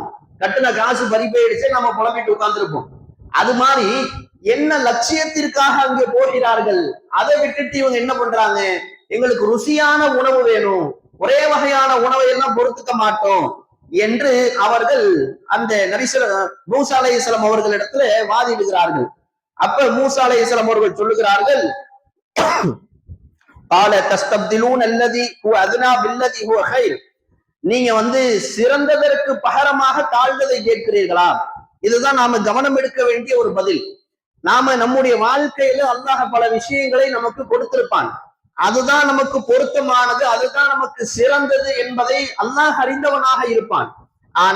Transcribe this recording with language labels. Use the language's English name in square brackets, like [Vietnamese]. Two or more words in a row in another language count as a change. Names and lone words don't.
[Tamil] கட்டுன காசு பறி போயிடுச்சு, நம்ம புலம்பிட்டு உட்கார்ந்துருப்போம். அது மாதிரி என்ன லட்சியத்திற்காக அங்கே போகிறார்கள், அதை விட்டுட்டு இவங்க என்ன பண்றாங்க? எங்களுக்கு ருசியான உணவு வேணும், ஒரே வகையான உணவை எல்லாம் பொறுத்துக்க மாட்டோம் என்று அவர்கள் அந்த மூசா அலைஹிஸ்ஸலாம் அவர்களிடத்துல வாதிடுகிறார்கள். அப்ப மூசா அலைஹிஸ்ஸலாம் அவர்கள் சொல்லுகிறார்கள், [Arabic] قال تستبدلون الذي هو ادنى بالذي هو خير, [Tamil] நீங்க சிறந்ததற்கு பகரமாக தாழ்ந்ததை கேட்கிறீர்களா? இதுதான் நாம கவனம் எடுக்க வேண்டிய ஒரு பதில். நாம நம்முடைய வாழ்க்கையில அல்லாஹ் பல விஷயங்களை நமக்கு கொடுத்திருப்பான். அதுதான் நமக்கு பொருத்தமானது, அதுதான் நமக்கு சிறந்தது என்பதை அல்லாஹ் அறிந்தவனாக இருப்பான்.